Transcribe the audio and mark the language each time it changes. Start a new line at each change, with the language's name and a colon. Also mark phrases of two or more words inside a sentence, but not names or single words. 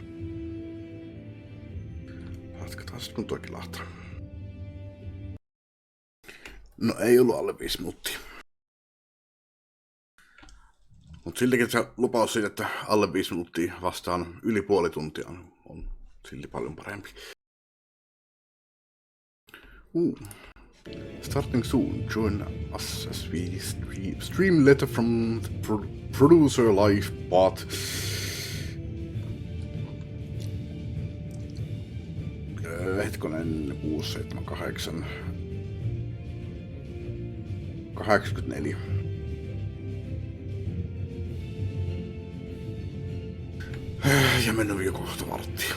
Finnish: Jatketaan sitten kun toikin lahtaa. No ei ollut alle 5 minuuttia. Mut siltikin se lupaus siitä, että alle 5 minuuttia vastaan yli puoli tuntia on silti paljon parempi.
English: Starting soon, join us as we stream letter from the producer live path.
Finnish: Hetkonen 6, 7, 8. 84. Ja mennyt jo kohta varttia.